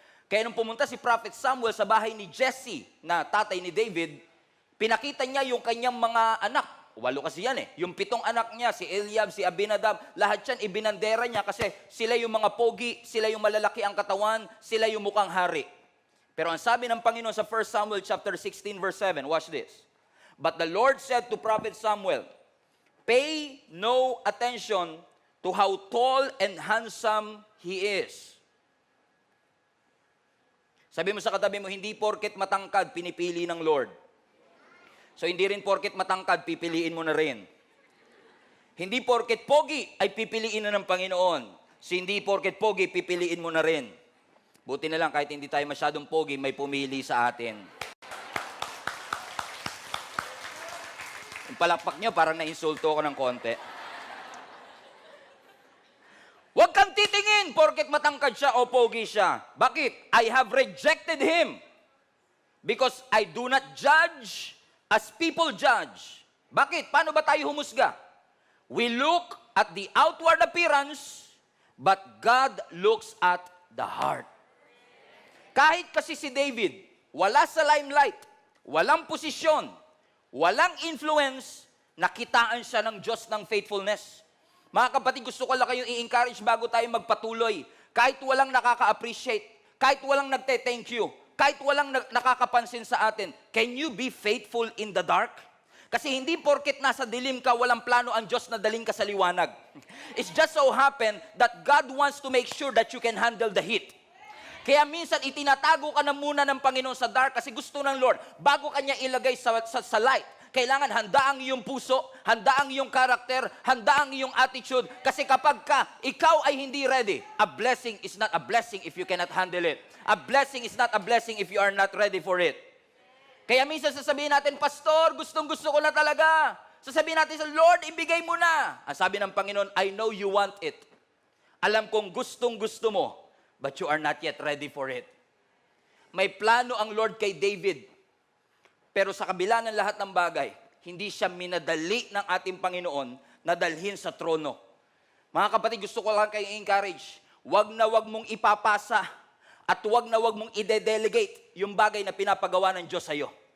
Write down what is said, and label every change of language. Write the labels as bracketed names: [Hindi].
[Filipino] Kaya nung pumunta si Prophet Samuel sa bahay ni Jesse, na tatay ni David, pinakita niya yung kanyang mga anak. 8 kasi yan eh. Yung 7 anak niya, si Eliab, si Abinadab, lahat yan ibinandera niya kasi sila yung mga pogi, sila yung malalaki ang katawan, sila yung mukhang hari. Pero ang sabi ng Panginoon sa 1 Samuel chapter 16 verse 7, [English] watch this. But the Lord said to Prophet Samuel, pay no attention to how tall and handsome he is. [Filipino] Sabi mo sa katabi mo, hindi porket matangkad, pinipili ng Lord. So, hindi rin porket matangkad, pipiliin mo na rin. Hindi porket pogi, ay pipiliin na ng Panginoon. So, hindi porket pogi, pipiliin mo na rin. Buti na lang, kahit hindi tayo masyadong pogi, may pumili sa atin. Yung palakpak nyo, parang na-insulto ako ng konti. Huwag kang titingin porket matangkad siya o pogi siya. [English] Bakit? I have rejected him. Because I do not judge as people judge. Bakit? [Filipino] Paano ba tayo humusga? [English] We look at the outward appearance, but God looks at the heart. [Filipino] Kahit kasi si David, wala sa limelight, walang posisyon, walang influence, nakitaan siya ng Diyos ng faithfulness. Mga kapatid, gusto ko lang kayong i-encourage bago tayo magpatuloy. Kahit walang nakaka-appreciate, kahit walang nagte-thank you, kahit walang nakakapansin sa atin, [English] can you be faithful in the dark? [Filipino] Kasi hindi porket nasa dilim ka, walang plano ang Diyos na daling ka sa liwanag. [English] It's just so happen that God wants to make sure that you can handle the heat. [Filipino] Kaya minsan itinatago ka na muna ng Panginoon sa dark kasi gusto ng Lord, bago kanya ilagay sa light, kailangan handa ang iyong puso, handa ang iyong karakter, handa ang iyong attitude. Kasi kapag ikaw ay hindi ready, [English] a blessing is not a blessing if you cannot handle it. A blessing is not a blessing if you are not ready for it. [Filipino] Kaya minsan sasabihin natin, Pastor, gustong-gusto ko na talaga. Sasabihin natin sa Lord, ibigay mo na. Ang sabi ng Panginoon, [English] I know you want it. [Filipino] Alam kong gustong-gusto mo, [English] but you are not yet ready for it. [Filipino] May plano ang Lord kay David. Pero sa kabila ng lahat ng bagay, hindi siya minadali ng ating Panginoon na dalhin sa trono. Mga kapatid, gusto ko lang kayo encourage. Wag na wag mong ipapasa at wag na wag mong ide-delegate yung bagay na pinapagawa ng Diyos sa iyo.